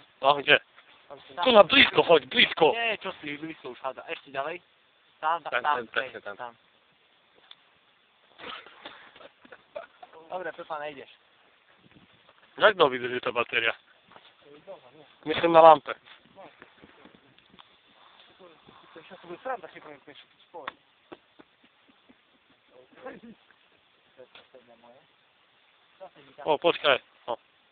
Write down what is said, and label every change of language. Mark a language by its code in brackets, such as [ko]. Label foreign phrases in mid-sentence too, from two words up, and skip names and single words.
[sk] No, kde? Tu na blízko, hoď, blízko. Nie, čo si blízko už hádza. Ešte ďalej. Tam. Dobre, Pepa, nejdeš. Jak dlho vydrží tá batéria? Myslím na lampe. Сейчас будет срам, так не пишет спор. O, počkaj. O.